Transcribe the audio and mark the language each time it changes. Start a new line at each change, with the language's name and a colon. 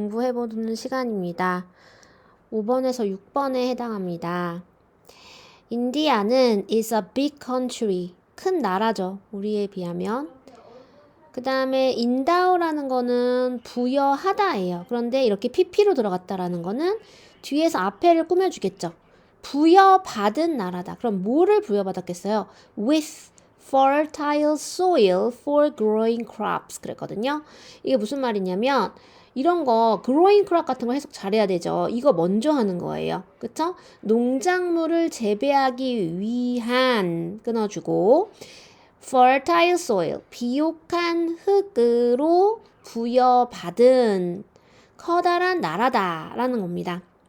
Korean: 공부해보는 시간입니다. 5번에서 6번에 해당합니다.
English: 인디아는 is a big country.
Korean: 큰 나라죠. 우리에 비하면. 그 다음에 endow라는 거는 부여하다예요. 그런데 이렇게 pp로 들어갔다라는 거는 뒤에서 앞에를 꾸며주겠죠. 부여받은 나라다. 그럼 뭐를 부여받았겠어요?
English: With fertile soil for growing crops
Korean: 그랬거든요. 이게 무슨 말이냐면 이런 거
English: growing crop
Korean: 같은 거 해석 잘해야 되죠. 이거 먼저 하는 거예요. 그쵸? 농작물을 재배하기 위한 끊어주고
English: fertile soil
Korean: 비옥한 흙으로 부여받은 커다란 나라다라는 겁니다.